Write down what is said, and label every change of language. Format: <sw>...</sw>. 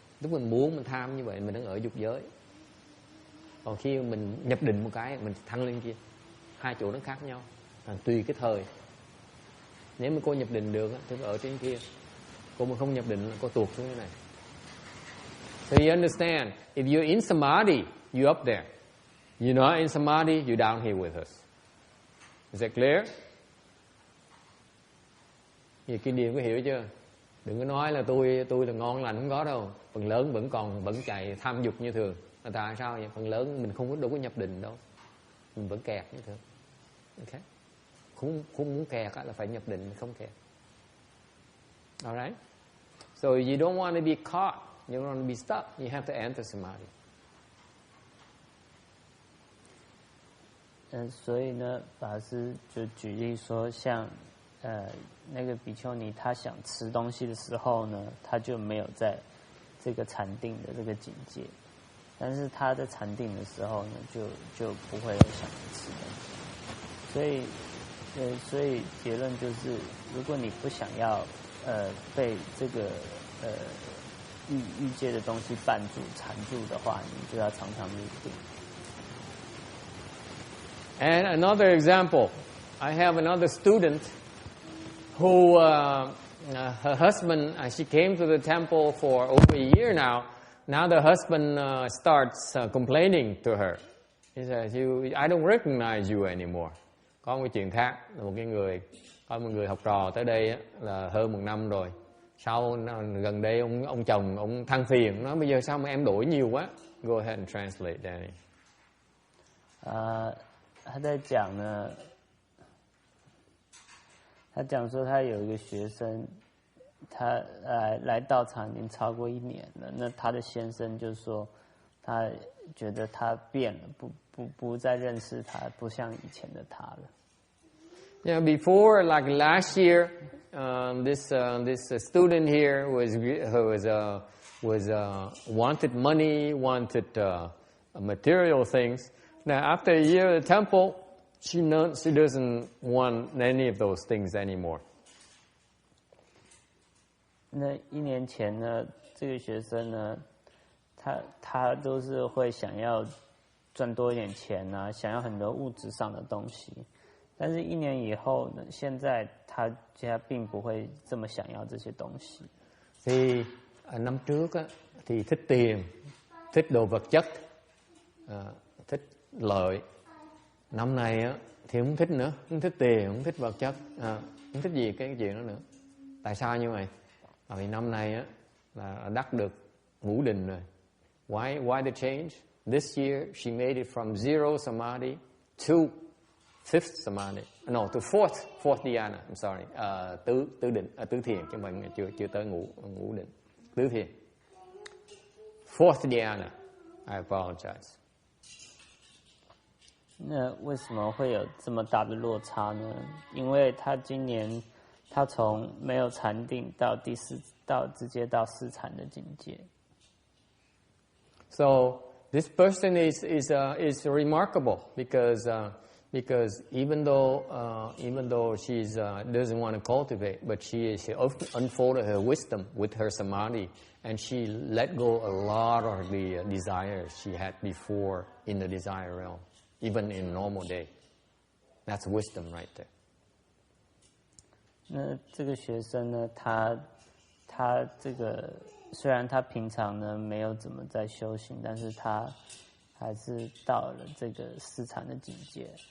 <vi>Lúc mình muốn, mình tham như vậy, mình đang ở dục giới. Còn khi mình nhập định một cái, mình thăng lên kia. Hai chỗ nó khác nhau, tùy cái thời. Nếu mà cô nhập định được thì ở trên kia. Cô mà không nhập định là cô tuột xuống cái này.</vi> <en>So you understand, if you're in samadhi, you're up there. You're not in samadhi, you're down here with us. Is that clear?</en> <vi>Vì Kinh Điển có hiểu chưa? Đừng có nói là tôi là ngon lành, không có đâu. Phần lớn vẫn chạy tham dục như thường. Là tại sao vậy? Phần lớn mình đâu có nhập định đâu. Mình vẫn kẹt như thường. Okay? Không muốn kẹt là phải nhập định, không kẹt.</vi> <en>Alright? So you don't want to be caught. You don't want to be stuck. You have to enter samadhi.</en> <zh>所以呢，法师就举例说，像那个比丘尼，他想吃东西的时候呢，他就没有在这个禅定的这个境界，但是他在禅定的时候呢，就不会有想吃东西。所以结论就是，如果你不想要被这个欲界的东西绊住、缠住的话，你就要常常入定。</zh> <en>And another example, I have another student who, her husband, she came to the temple for over a year now. Now the husband starts complaining to her. He says, I don't recognize you anymore.</en> <vi>Có một chuyện khác, là có một người học trò tới đây á, là hơn 1 năm rồi. Sau gần đây ông chồng ông than phiền, nói bây giờ sao mà em đổi nhiều quá.</vi> <en>Go ahead and translate, Danny.</en> <zh>他在讲呢，他讲说他有一个学生，他来道场已经超过1年了。那他的先生就说，他觉得他变了，不再认识他，不像以前的他了。</zh> <en>Yeah, before, like last year, this student here was wanted money, wanted material things. Now, after a year at the temple, she doesn't want any of those things anymore.</en> <zh>那1年前呢，这个学生呢，他都是会想要赚多一点钱啊，想要很多物质上的东西。但是1年以後呢，現在他並不會這麼想要這些東西。</zh> <vi>Thì năm trước á, thì thích tiền, thích đồ vật chất, thích lợi. Năm này á, thì không thích nữa, không thích tiền, không thích vật chất, không thích gì cái chuyện đó nữa. Tại sao như vậy? Bởi vì năm nay á, là đắc được ngũ định rồi.</vi> <en>Why the change? This year she made it from 0 samadhi to 5th samadhi. No, to 4th dhyana. I'm sorry.</en> <vi>Tứ định, tứ thiền, chứ mình chưa tới ngũ định.</vi> <en>Tứ thiền. 4th dhyana. I apologize.</en> <zh>那为什么会有这么大的落差呢？因为他今年他从没有禅定到直接到4禅的境界。</zh> <en>So this person is remarkable because even though she's doesn't want to cultivate, but she unfolded her wisdom with her samadhi, and she let go a lot of the desires she had before in the desire realm, even in normal day. That's wisdom right there.</en> <zh>那这个学生呢，他这个虽然他平常呢没有怎么在修行，但是他还是到了这个4禅的境界。</zh>